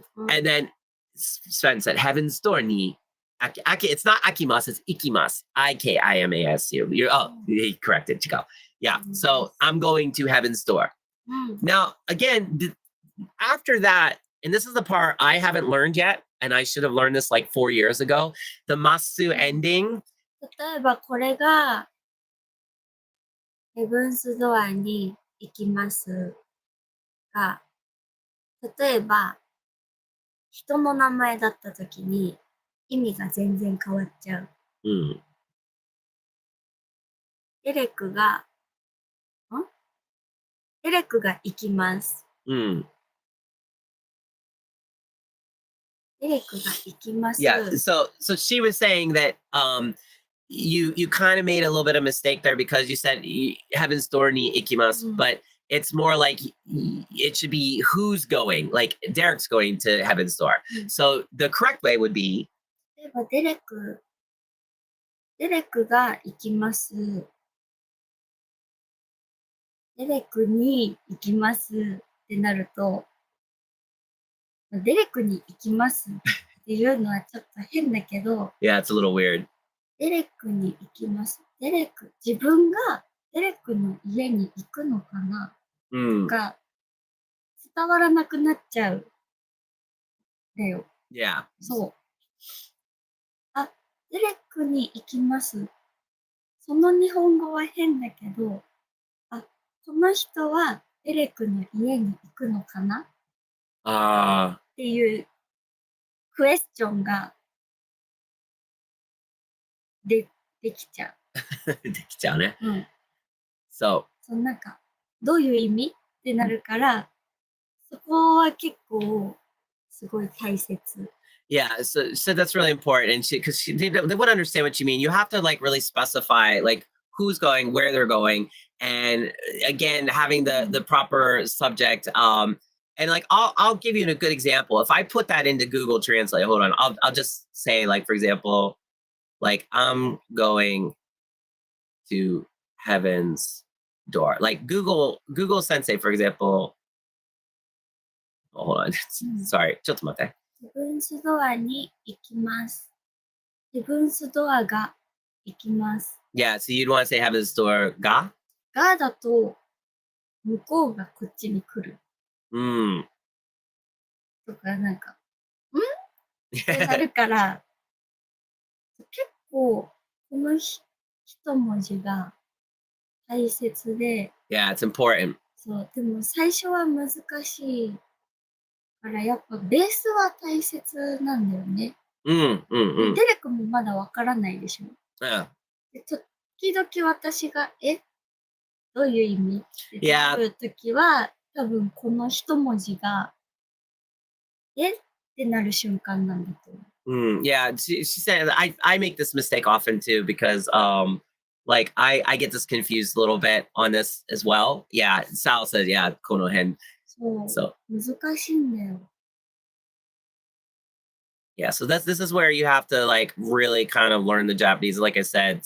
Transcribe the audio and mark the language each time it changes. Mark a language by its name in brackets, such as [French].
[English] And then Sven said, Heaven's Door ni it's not akimasu, it's ikimasu. IKIMASU. He corrected. Chico. Yeah. So I'm going to Heaven's Door. Now, again, after that, and this is the part I haven't learned yet, and I should have learned this like 4 years ago, the masu ending. [Japanese] 例えばこれがヘブンスドアに行きますが、例えば人の名前だったときに意味が全然変わっちゃう。デレクが行きます。デレクが行きます。 [English] Yeah, so she was saying that you kind of made a little bit of mistake there because you said Heaven's Door [Japanese] ni ikimasu, [English] but it's more like it should be who's going, like Derek's going to Heaven's Door. So the correct way would be [Japanese] 例えばデレクが行きます。デレクに行きますってなると、デレクに行きますっていうのはちょっと変だけど、 [English] Yeah, it's a little weird. [Japanese] デレクに行きます。自分がデレクの家に行くのかな、が伝わらなくなっちゃう。だよ。 [English] Yeah. [Japanese] そう。デレクに行きます。その日本語は変だけど、この人はデレクの家に行くのかなっていうクエスチョンができちゃう。できちゃうね。そう。なんか、どういう意味ってなるから、そこは結構すごい大切。 [English] Yeah, so that's really important, and because they would understand what you mean. You have to like really specify like who's going, where they're going, and again having the proper subject. And like I'll give you a good example. If I put that into Google Translate, hold on, I'll just say like for example, like I'm going to Heaven's Door. Like Google Sensei, for example. Oh, hold on, sorry, [Japanese] ちょっと待って。ヘブンスドアに行きます。ヘブンスドアが行きます。 [English] Yeah, so you'd want to say Heaven's Door が [Japanese] だと向こうがこっちに来る。とかなんか、ってなるから、結構この一文字が大切で。 [English] Yeah, it's important. [Japanese] そう、でも最初は難しい。からやっぱベースは大切なんだよね。デレクもまだわからないでしょ。で時々私がどういう意味ってなるときは、多分この一文字が、えってなる瞬間なんだと思う。 [English] Yeah, she said I make this mistake often too because like I get this confused a little bit on this as well. Yeah, Sal said yeah, konohen. [Japanese] そう。難しいんだよ。 [English] Yeah, so this is where you have to like really kind of learn the Japanese, like I said.